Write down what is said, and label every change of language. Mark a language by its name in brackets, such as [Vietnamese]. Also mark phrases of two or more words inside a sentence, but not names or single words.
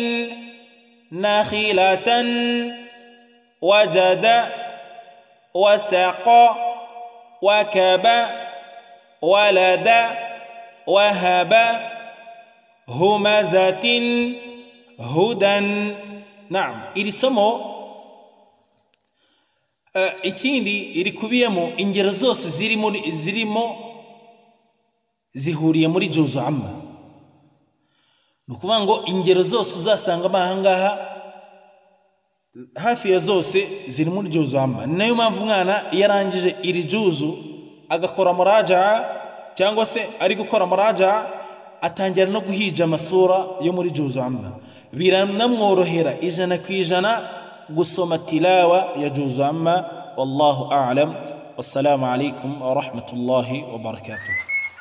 [Arabic] نخيلة وجد وسق وكب ولد وهب همزة هدى. [Kinyarwanda] نعم irisomo ikindi irikubiyemo ingero zose zirimo zihuriye muri [Arabic] جزء عم, [Kinyarwanda] nukuvuga ngo ingero zose uzasanga ahangaha hafi ya zose ziri muri [Arabic] جزء عم. [Kinyarwanda] Nayo mpamvu mwana yarangije iri juzu agakora muraja cyangwa se ari gukora muraja atangira no guhija amasura yo muri [Arabic] جزء عم, [Kinyarwanda] biranamworohera ijana ku ijana gusoma tilawa ya [Arabic] جزء عم. والله أعلم. والسلام عليكم ورحمة الله وبركاته.